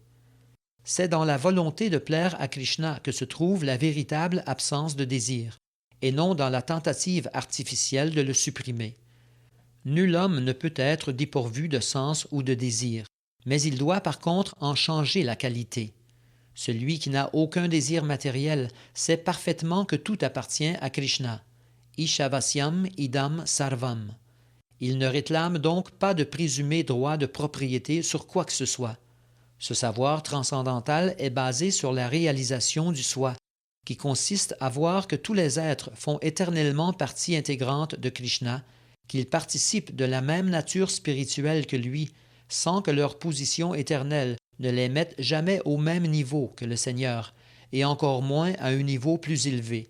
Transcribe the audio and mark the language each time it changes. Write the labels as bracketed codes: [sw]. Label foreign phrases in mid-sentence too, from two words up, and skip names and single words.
[fr] C'est dans la volonté de plaire à Krishna que se trouve la véritable absence de désir, et non dans la tentative artificielle de le supprimer. Nul homme ne peut être dépourvu de sens ou de désir, mais il doit par contre en changer la qualité. Celui qui n'a aucun désir matériel sait parfaitement que tout appartient à Krishna. [sa] ईशावास्यम् इदं सर्वम्. [fr] Il ne réclame donc pas de présumé droit de propriété sur quoi que ce soit. Ce savoir transcendantal est basé sur la réalisation du soi, qui consiste à voir que tous les êtres font éternellement partie intégrante de Krishna, qu'ils participent de la même nature spirituelle que lui, sans que leur position éternelle ne les mette jamais au même niveau que le Seigneur, et encore moins à un niveau plus élevé.